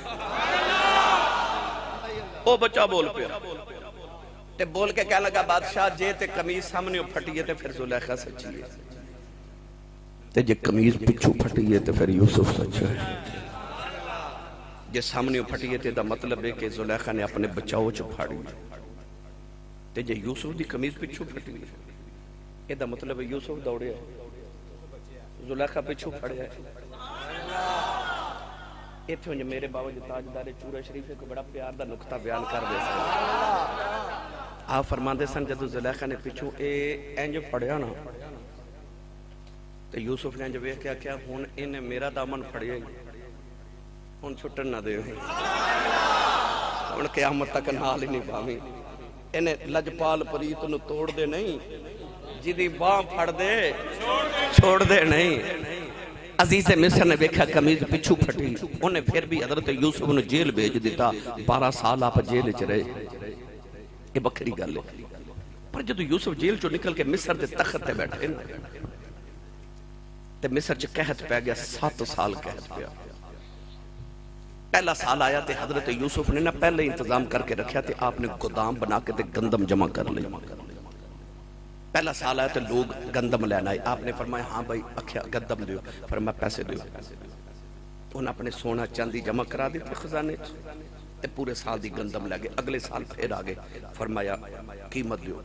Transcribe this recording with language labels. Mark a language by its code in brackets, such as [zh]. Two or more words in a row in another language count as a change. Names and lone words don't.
[pa] او بچہ بول پیا تے بول کے کہنے لگا بادشاہ جے تے قمیض سامنے پھٹی ہے تے پھر زلیخا سچی ہے، تے جے قمیض پچھو پھٹی ہے تے پھر یوسف سچا ہے، جے سامنے پھٹی ہے تے دا مطلب ہے کہ زلیخا نے اپنے بچاؤ چ پھاڑی، تے جے یوسف دی قمیض پچھو پھٹی ہے اے دا مطلب ہے یوسف دوڑیا زلیخا پچھو پھڑیا ہے۔ ایتھے جو میرے بابا جو تاجدار چورہ شریف کو بڑا پیار دا نقطہ بیان کر دے سن، آپ فرماندے سن جدو زلیخا نے پچھو اے اینج پھڑیا نا تو یوسف نے جو کیا کیا ہون انہیں میرا دامن پھڑیا ہون چھٹن نہ دے ہون قیامت تک نال ہی نہیں پامی، انہیں لجپال پریت نو توڑ دے نہیں، جدی باں پھڑ دے چھوڑ دے نہیں۔ عزیز مصر نے دیکھا قمیض پچھو پھٹی، انہیں پھر بھی حضرت یوسف نے جیل بھیج دیتا، 12 سال آپ جیل چ رہے، یہ بکری گل ہے۔ پر جدو یوسف جیل چو نکل کے مصر دے تخت تے بیٹھے تے مصر چ قحط پہ گیا، 7 سال قحط پہ۔ پہلا سال آیا تے حضرت یوسف نے نہ پہلے انتظام کر کے رکھیا تے آپ نے گودام بنا کے تے گندم جمع کر لی، پہلا سال آیا تو لوگ گندم لینا آئے. آپ نے فرمایا ہاں بھائی اکھیا گندم دیو. فرمایا پیسے دیو. انہوں نے اپنے سونا چاندی جمع کرا دیتے خزانے تے پورے سال دی گندم لے گئے. اگلے سال پھر آگے فرمایا قیمت دیو.